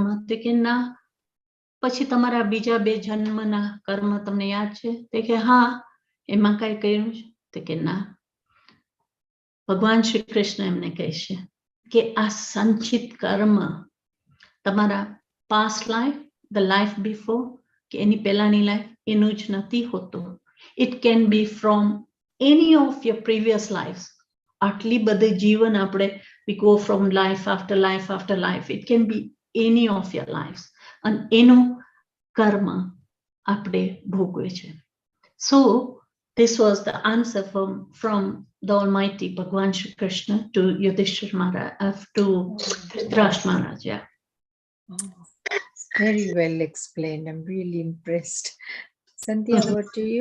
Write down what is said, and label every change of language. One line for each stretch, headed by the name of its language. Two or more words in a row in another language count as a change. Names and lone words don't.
Gujarati: તો કે ના. પછી તમારા બીજા 2 જન્મના કર્મ તમને યાદ છે? તો કે હા. એમાં કાંઈ કહ્યું છે તો કે ના, ભગવાન શ્રી કૃષ્ણ એમને કહે છે કે આ સંચિત કર્મ તમારા
English: past life, the life before,
Gujarati: કે એની પહેલાની life, એનું જ નથી હોતું.
English: It can be from any of your previous lives.
Gujarati: આટલી બધી જીવન આપણે,
English: we go from life after life after life. It can be any of your lives.
Gujarati: And એનું કર્મ આપણે ભોગવે છે.
English: So this was the answer from the Almighty Bhagwan Shri Krishna to Yudhishthira Maharaj, to Dhritarashtra Maharaj. Yeah. Very well explained. I'm really impressed. Sandhya, what do you?